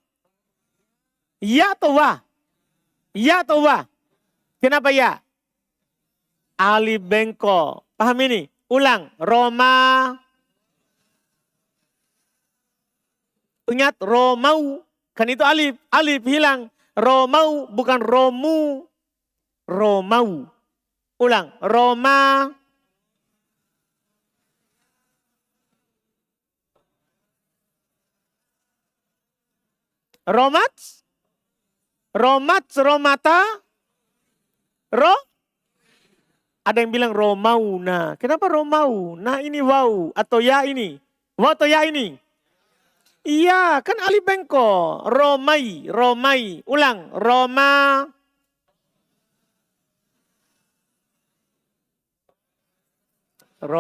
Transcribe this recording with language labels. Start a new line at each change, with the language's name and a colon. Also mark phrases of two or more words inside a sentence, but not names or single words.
Indonesian: Ya atau wa? Ya atau wa? Kenapa ya? Alif bengkok. Paham ini? Ulang. Roma. Ingat Romau. Kan itu alif. Alif hilang. Romau bukan Romu. Romau. Ulang. Roma. Romats. Romats, Romata. Ro. Ada yang bilang Romau. Nah, kenapa Romau? Nah ini wow atau ya ini. Wow atau ya ini? Iya, kan alif bengkok. Romai, Romai. Ulang, Roma. Ro.